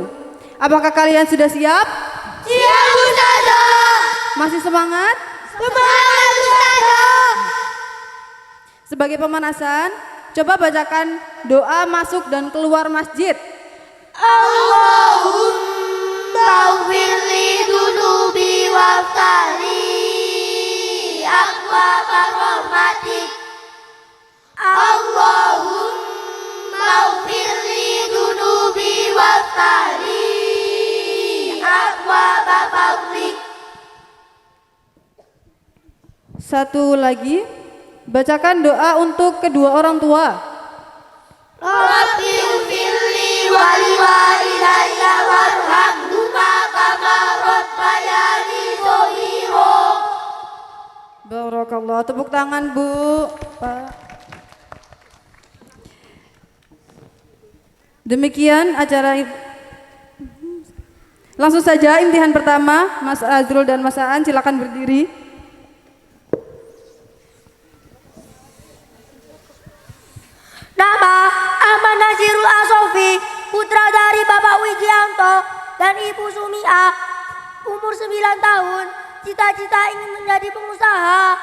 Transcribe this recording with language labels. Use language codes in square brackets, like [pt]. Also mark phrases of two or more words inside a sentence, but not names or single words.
[id] Apakah kalian sudah siap? Siap Ustazah. Masih semangat? Semangat Ustazah. Sebagai pemanasan, coba bacakan doa masuk dan keluar masjid. [ar] اللهم اغفر لي ذنوبي وافتح لي أبواب رحمتك. اللهم اغفر لي ذنوبي وافتح لي أبواب فضلك. [id] Satu lagi, bacakan doa untuk kedua orang tua. [ar] رب اغفر لي ولوالدي وارحمهما كما [id] Tabarakallah. Tepuk tangan Bu. Pak. Demikian acara langsung saja imtihan pertama. Mas Azrul dan Mas Aan silakan berdiri. Nama Ahmad Nazirul Asofi, putra dari Bapak Wijianto dan Ibu Sumia, umur 9 tahun, cita-cita ingin menjadi pengusaha.